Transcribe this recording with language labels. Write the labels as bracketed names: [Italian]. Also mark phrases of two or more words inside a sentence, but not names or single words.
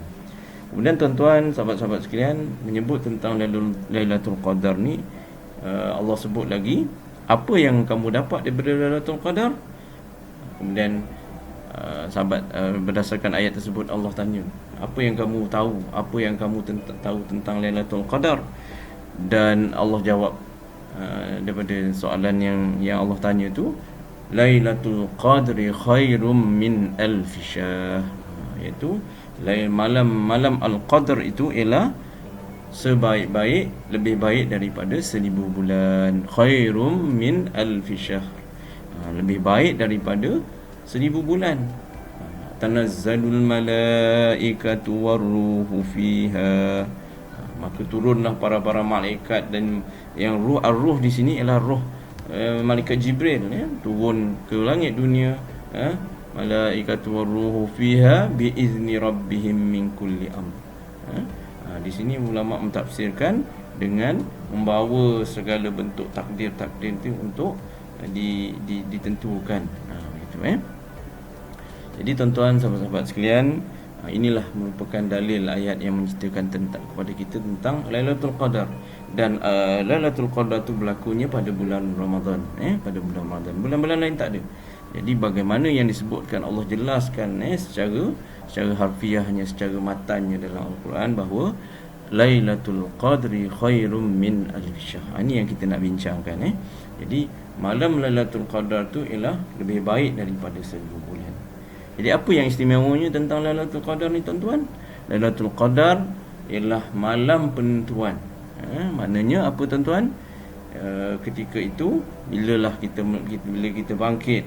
[Malay] Kemudian tuan-tuan, sahabat-sahabat sekalian, menyebut tentang Lailatul Qadar ni, Allah sebut lagi apa yang kamu dapat daripada Lailatul Qadar. Kemudian sahabat, berdasarkan ayat tersebut, Allah tanya, apa yang kamu tahu, apa yang kamu tahu tentang Lailatul Qadar? Dan Allah jawab, daripada soalan yang Allah tanya tu, [Arabic] ليلة القدر خير من ألف شهر, [Malay] iaitu malam Al-Qadr itu ialah sebaik-baik, lebih baik daripada 1000 bulan. [Arabic] خير من ألف شهر, [Malay] lebih baik daripada 1000 bulan. [Arabic] تنزل الملائكة والروح فيها, [Malay] maka turunlah para malaikat, dan yang ruh di sini ialah ruh malaikat Jibril, turun ke langit dunia. [Arabic] الملائكة والروح فيها بإذن ربهم من كل أمر. [Malay] Di sini ulama mentafsirkan dengan membawa segala bentuk takdir itu untuk ditentukan. Begitu. Jadi tuan-tuan, sahabat-sahabat sekalian, inilah merupakan dalil ayat yang menceritakan kepada kita tentang Lailatul Qadar. Dan Lailatul Qadar itu berlakunya pada bulan Ramadan, pada bulan Ramadan. Bulan-bulan lain tak ada. Jadi bagaimana yang disebutkan, Allah jelaskan secara harfiahnya, secara matanya dalam Al-Quran, bahawa [Arabic] ليلة القدر خير من ألف شهر. [Malay] Ini yang kita nak bincangkan. Jadi malam Lailatul Qadar tu ialah lebih baik daripada 1000 bulan. Jadi apa yang istimewanya tentang Lailatul Qadar ni, tuan-tuan? Lailatul Qadar ialah malam penentuan. Maknanya apa, tuan-tuan? Ketika itu bila kita bangkit.